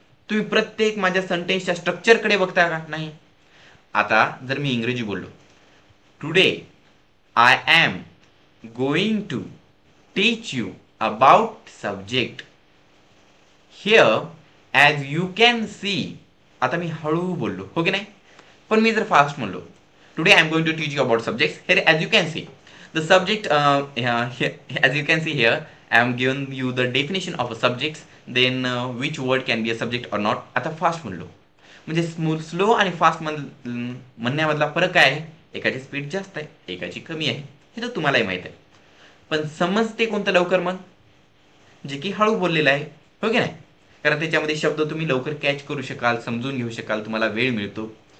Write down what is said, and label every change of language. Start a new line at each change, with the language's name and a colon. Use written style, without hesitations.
Marathi: तुम्ही प्रत्येक माझ्या सेंटेन्सच्या स्ट्रक्चरकडे बघता का? नाही. आता जर मी इंग्रजी बोललो,
English: Today I am going to teach you about subject. Here as you can see.
Marathi: आता मी हळू बोललो, हो की नाही. पण मी जर फास्ट म्हणलो,
English: Today I am going to teach you about subject. Here as you can see the subject, as you can see here, I am given you the definition of a subject, then which word can be a subject or not.
Marathi: आता fast म्हणलो म्हणजे slow आणि fast म्हणण्यामधला फरक काय आहे? एकाची speed जास्त आहे, एकाची कमी आहे, हे तर तुम्हालाही माहित आहे. पण समजते कोणतं लवकर? मग जे की हळू बोललेलं आहे, हो की नाही. कारण त्याच्यामध्ये शब्द तुम्ही लवकर कॅच करू शकाल, समजून घेऊ शकाल, तुम्हाला वेळ मिळतो.